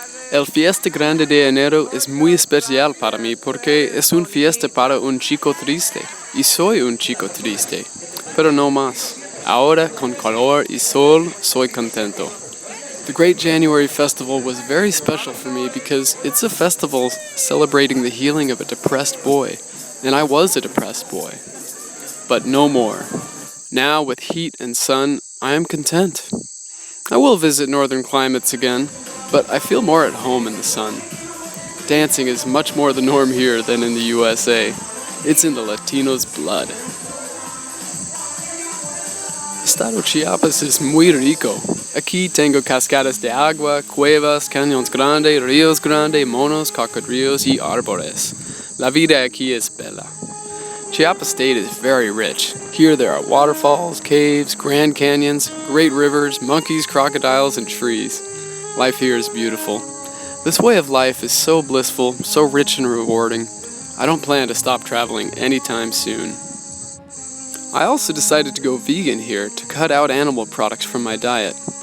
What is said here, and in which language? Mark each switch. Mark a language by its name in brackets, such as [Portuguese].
[Spanish] El Fiesta Grande de Enero es muy especial para mí porque es un fiesta para un chico triste. Y soy un chico triste, pero no más. Ahora con calor y sol soy contento. [English] The Great January Festival was very special for me because it's a festival celebrating the healing of a depressed boy. And I was a depressed boy. But no more. Now, with heat and sun, I am content. I will visit northern climates again, but I feel more at home in the sun. Dancing is much more the norm here than in the USA. It's in the Latinos' blood. [Spanish] Estado Chiapas es muy rico. Aquí tengo cascadas de agua, cuevas, cañones grandes, ríos grandes, monos, cocodrilos y árboles. La vida aquí es bella. [English] Chiapas State is very rich. Here there are waterfalls, caves, grand canyons, great rivers, monkeys, crocodiles, and trees. Life here is beautiful. This way of life is so blissful, so rich and rewarding. I don't plan to stop traveling anytime soon. I also decided to go vegan here to cut out animal products from my diet.